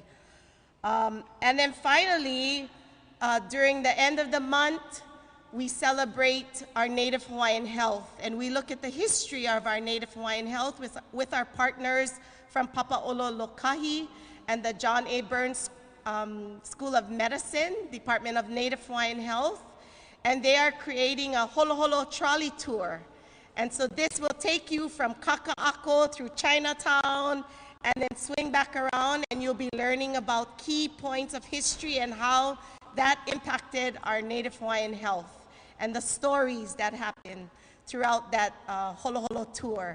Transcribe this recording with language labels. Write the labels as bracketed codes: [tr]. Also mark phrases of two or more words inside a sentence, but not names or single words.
[en] And then finally, during the end of the month, we celebrate our Native Hawaiian health, and we look at the history of our Native Hawaiian health with our partners from Papa'ololokahi and the John A. Burns School of Medicine, Department of Native Hawaiian Health, and they are creating a holo holo trolley tour. And so this will take you from Kaka'ako through Chinatown and then swing back around, and you'll be learning about key points of history and how that impacted our Native Hawaiian health and the stories that happened throughout that holo holo tour.